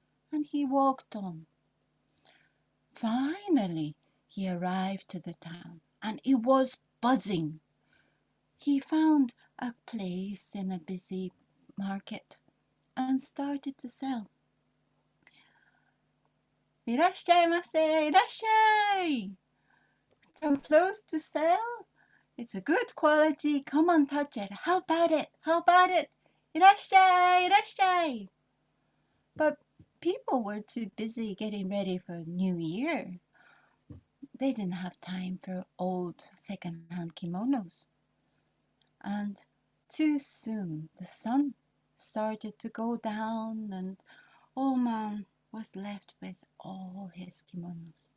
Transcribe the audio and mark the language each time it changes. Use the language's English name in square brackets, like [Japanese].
[English] And he walked on. Finally, he arrived to the town, and it was buzzing. He found a place in a busy market and started to sell. [Japanese] いらっしゃいませ、いらっしゃい! [English] Some clothes to sell? It's a good quality. Come on, touch it. How about it? How about it? [Japanese] いらっしゃい、いらっしゃい! [English] But people were too busy getting ready for New Year. They didn't have time for old second-hand kimonos. And too soon the sun started to go down and old man was left with all his kimonos.